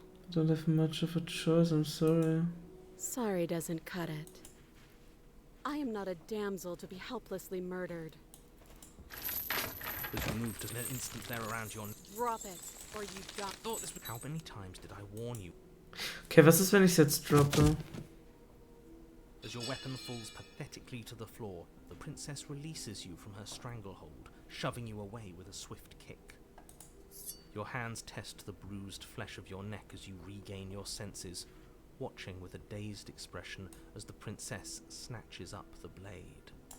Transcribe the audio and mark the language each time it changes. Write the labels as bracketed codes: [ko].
[en] Don't have much of a choice, I'm sorry. Sorry doesn't cut it. I am not a damsel to be helplessly murdered. As you move to an instant there around your... Drop it, or you die. Thought this would... How many times did I warn you? [de] Okay, was ist, wenn ich es jetzt droppe? [en] As your weapon falls pathetically to the floor, the princess releases you from her stranglehold, shoving you away with a swift kick. Your hands test the bruised flesh of your neck as you regain your senses, watching with a dazed expression as the princess snatches up the blade.